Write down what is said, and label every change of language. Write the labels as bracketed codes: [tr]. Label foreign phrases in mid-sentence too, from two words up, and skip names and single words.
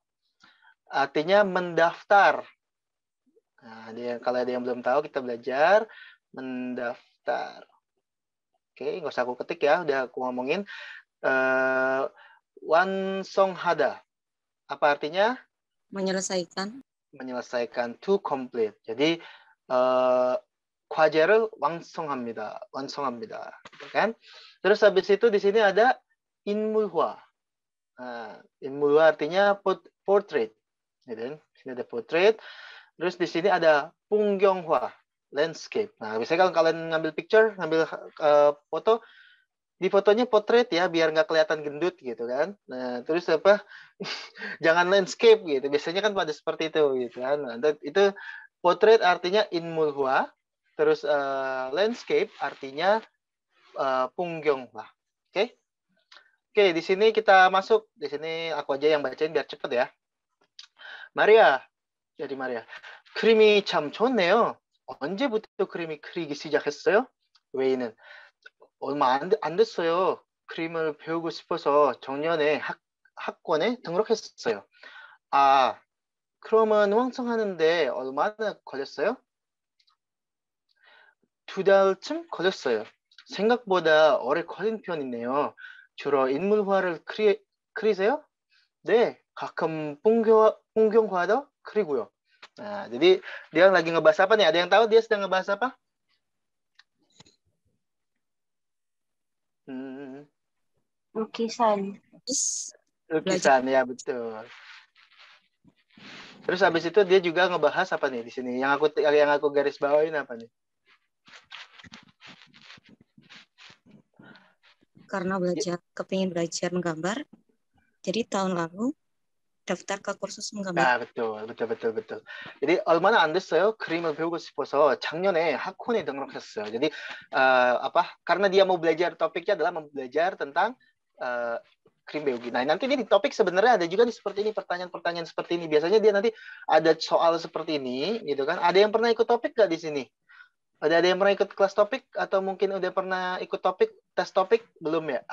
[id] Artinya mendaftar. Nah, kalau ada yang belum tahu, kita belajar mendaftar. Oke, nggak usah aku ketik ya, udah aku ngomongin. Wansonghada. Apa artinya? Menyelesaikan, [en] to complete. [id] Jadi [ko] 과제를 완성합니다. [id] kan? Terus habis itu di sini ada 인물화. 인물화 artinya portrait. Gitu. Di sini ada portrait. Terus di sini ada 풍경화, landscape. Nah, biasanya kalau kalian ngambil foto, di fotonya portrait ya, biar nggak kelihatan gendut gitu kan. Nah, terus jangan landscape gitu. Biasanya kan pada seperti itu gitu kan. Nah, itu portrait artinya 인물화, terus landscape artinya 풍경화. Oke? Oke, di sini kita masuk. Di sini aku aja yang bacain biar cepet ya. Maria. [ko] 그림이 참 좋네요. 언제부터 그림이 그리기 시작했어요? 웨이는 얼마 안 됐어요. 그림을 배우고 싶어서 작년에 학원에 등록했어요. 아, 그러면 완성하는데 얼마나 걸렸어요? 2달쯤 걸렸어요. 생각보다 오래 걸린 편이네요. 주로 인물화를 그리세요? 네, 가끔 풍경화도 그리고요. [id] Nah, jadi dia lagi ngebahas apa nih? Ada yang tahu dia sedang ngebahas apa? Lukisan. Lukisan ya, betul. Terus habis itu dia juga ngebahas apa nih di sini? Yang aku garis bawain apa nih? karena kepingin belajar menggambar. Jadi tahun lalu daftar ke kursus menggambar. [ko] 아, [id] betul. jadi [ko] 얼마나 안 됐어요? 그림을 배우고 싶어서 작년에 학원에 등록했어요. [id] jadi karena dia mau belajar, topiknya adalah belajar tentang krim biologi. Nah, nanti ini di topik sebenarnya ada juga nih seperti ini, pertanyaan-pertanyaan seperti ini. Biasanya dia nanti ada soal seperti ini, gitu kan. Ada yang pernah ikut topik nggak di sini? Ada yang pernah ikut kelas topik atau mungkin udah pernah ikut tes topik belum ya?